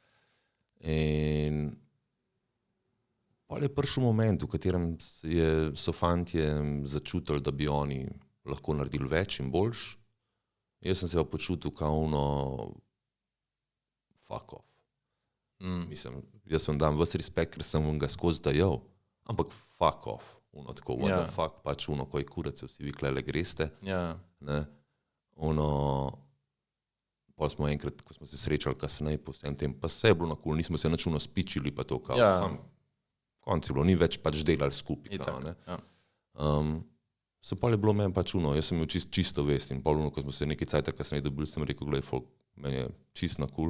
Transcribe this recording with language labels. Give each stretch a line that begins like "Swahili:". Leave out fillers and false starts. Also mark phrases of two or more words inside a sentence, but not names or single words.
Slovenian: In pol je prišel moment, v katerem so fantje začutili, da bi oni lahko naredili več in boljš. Jaz sem se pa počutil kao
English: fuck off.
Slovenian: Mislim, jaz vam dam ves respekt, ker sem ga skozi dajal, ampak
English: fuck off. Tako, what the fuck,
Slovenian: pač
Croatian: koji kurac,
Slovenian: vsi vi klele greste. Ja. Ne. Pol smo enkrat, ko smo se srečali kasneje po vsem tem, pa vse je bilo nakul, nismo se nič spičili, pa to kao, sam konc je bilo, ni več pač delali skupaj. Se pol je bilo meni pač jaz sem imel čisto vest in pol ko smo se nekaj cajta kasneje dobili, sem rekel, glej, folk, meni je čisto nakul.